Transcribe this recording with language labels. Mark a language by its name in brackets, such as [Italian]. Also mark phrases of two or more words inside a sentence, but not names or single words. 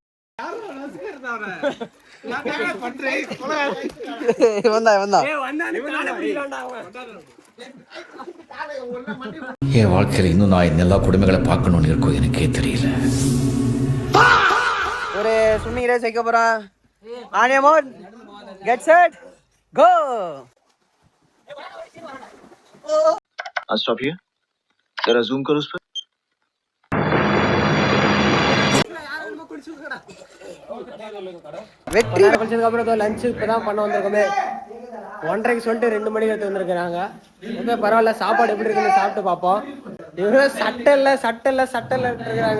[Tamil] என் வாழ்க்கையில இன்னும் நான் இந்த எல்லா கொடுமைகளை பார்க்கணும்னு இருக்கோ எனக்கே தெரியல. ஒரு ஸ்விம்மிங் ரேஸ் வைக்க போறான். [English] On your mark, Get set, go. stop here [Hindi] जरा जूम करो उस पर. [Tamil] வெற்றி. அப்புறம் லஞ்ச் இப்பதான் பண்ண வந்திருக்கோமே. 1:30 சொல்லிட்டு 2 மணிக்கு எடுத்து வந்திருக்கிறாங்க. ஓகே பரவாயில்ல, சாப்பாடு எப்படி இருக்குன்னு சாப்பிட்டு பார்ப்போம். இவங்க சட்டை இல்லை இருக்கிறாங்க.